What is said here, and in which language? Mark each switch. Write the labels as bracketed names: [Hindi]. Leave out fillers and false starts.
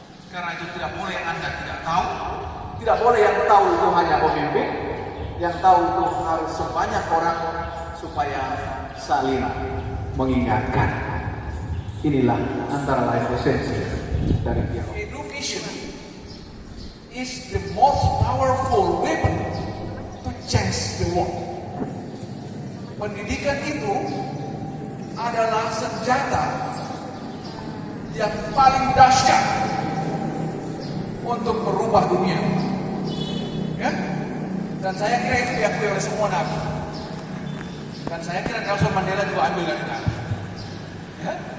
[Indonesian] Karena itu tidak boleh Anda tidak tahu, tidak boleh yang tahu itu hanya pemimpin. Yang tahu itu harus sebanyak orang supaya saling mengingatkan. Inilah antara lain esensi dari dialog. [English] Education is the most powerful weapon to change the world. [Indonesian] Pendidikan itu adalah senjata yang paling dahsyat untuk merubah dunia. Ya? Dan saya kira itu diakui oleh semua nabi. Dan saya kira Nelson Mandela juga ambil dari nabi. Ya?